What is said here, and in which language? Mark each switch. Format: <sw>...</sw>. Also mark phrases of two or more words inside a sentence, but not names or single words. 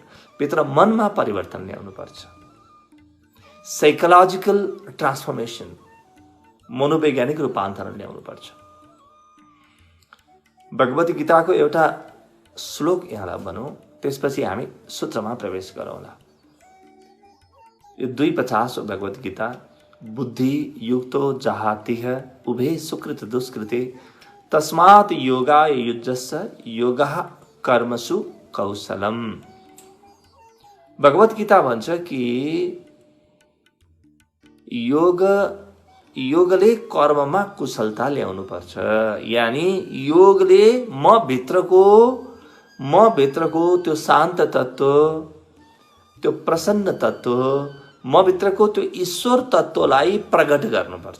<ne>भित्र मनमा परिवर्तन ल्याउनुपर्छ।</ne> <en>psychological transformation,</en> <ne>मनोवैज्ञानिक रूपान्तरण ल्याउनुपर्छ। भगवत गीताको एउटा श्लोक यहाँलाई भनौँ, त्यसपछि हामी सूत्रमा प्रवेश गरौँला। यो 2:50 हो भगवत गीता।</ne> <sa>बुद्धि युक्तो जहातिह उभे सुकृत दुष्कृते तस्मात् योगाय युज्यस्य योगः कर्मसु कौशलम।</sa> <ne>भगवत गीता भन्छ कि योगले कर्ममा कुशलता ल्याउनुपर्छ। यानी योगले म भित्रको त्यो शान्त तत्त्व, त्यो प्रसन्न तत्त्व, म भित्रको त्यो ईश्वर तत्त्वलाई प्रकट गर्नुपर्छ।</ne>